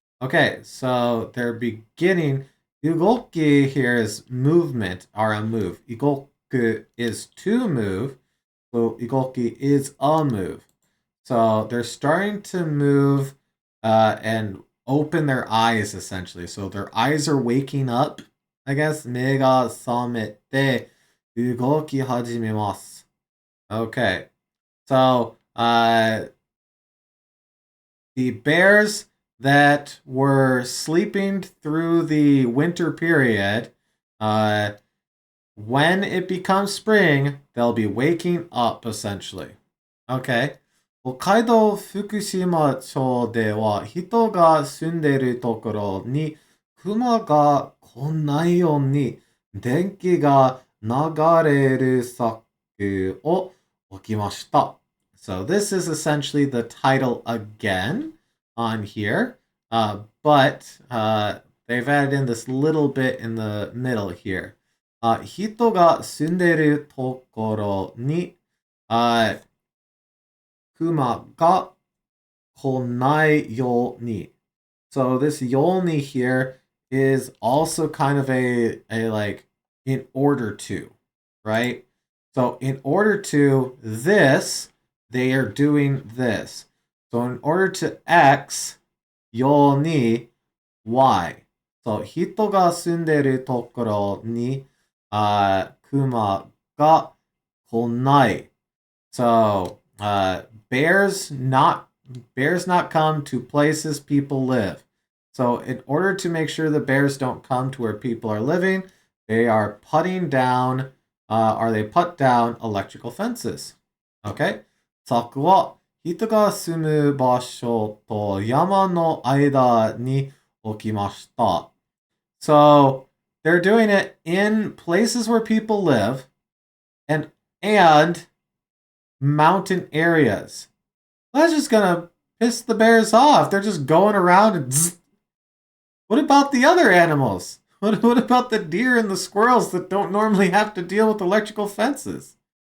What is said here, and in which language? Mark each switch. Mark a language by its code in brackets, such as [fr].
[en] Okay, so they're beginning. Ugoki here is movement or a move. Igoku is to move. So igoki is a move. So they're starting to move and open their eyes essentially. So their eyes are waking up. I guess. [ja] 目が覚めて動き始めます. [en] Okay. So the bears that were sleeping through the winter period Uh, when it becomes spring, they'll be waking up essentially. Okay. [ja] 北海道福島町では人が住んでいるところに熊が来ないように電気が流れる策を置きました。 [en] So this is essentially the title again on here, but they've added in this little bit in the middle here. [ja] 人が住んでいるところに、熊が来ないように. [en] So this yolni here is also kind of a like in order to, right? So in order to this, they are doing this. So in order to X, yoni Y. [ja] So 人が住んでいるところに、熊が来ない. [en] So bears not come to places people live. So in order to make sure the bears don't come to where people are living, they are putting down they put down electrical fences. Okay? [ja] 柵は人が住む場所と山の間に置きました. [en] So they're doing it in places where people live and mountain areas. That's just gonna piss the bears off. They're just going around and zzz. What about the other animals? What about the deer and the squirrels that don't normally have to deal with electrical fences?